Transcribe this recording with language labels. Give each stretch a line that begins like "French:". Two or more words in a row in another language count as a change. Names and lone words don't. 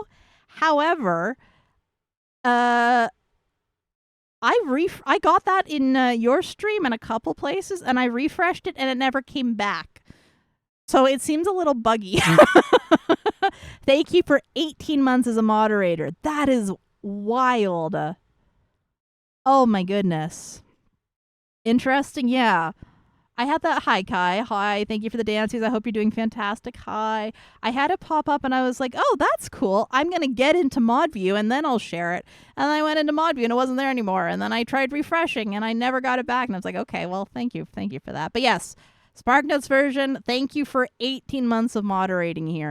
English: However, I got that in your stream in a couple places, and I refreshed it, and it never came back. So it seems a little buggy. Thank you for 18 months as a moderator. That is wild. Oh my goodness. Interesting, yeah. I had that. Hi, Kai. Hi. Thank you for the dances. I hope you're doing fantastic. Hi. I had it pop up and I was like, oh, that's cool. I'm going to get into mod view and then I'll share it. And I went into mod view and it wasn't there anymore. And then I tried refreshing and I never got it back. And I was like, okay, well, thank you. Thank you for that. But yes, SparkNotes version, thank you for 18 months of moderating here.